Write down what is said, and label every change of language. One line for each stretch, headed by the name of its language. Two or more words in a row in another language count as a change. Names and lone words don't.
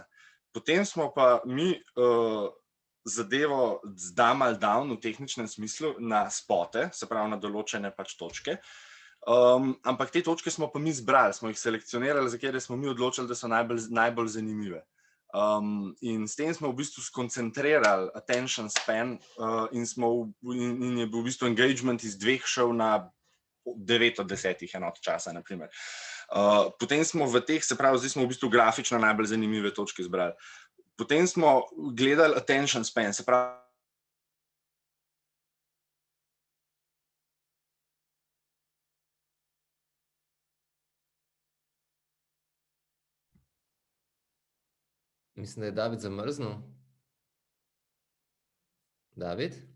Slovenian: Potem smo pa mi zadevo zdamali down v tehničnem smislu na spote, se pravi na določene pač točke, ampak te točke smo pa mi zbrali, smo jih selekcionirali, za katere smo mi odločili, da so najbolj zanimive. In s tem smo v bistvu skoncentrirali
English: attention span
Slovenian: in je bil v bistvu engagement iz 2 šel na 9 od 10 enot časa, naprimer. Potem smo v teh, se pravi, zdaj smo v bistvu grafično najbolj zanimive točke zbrali. Potem smo gledali
English: attention span,
Slovenian: se pravi, Mislim, da je David zamrznil. David?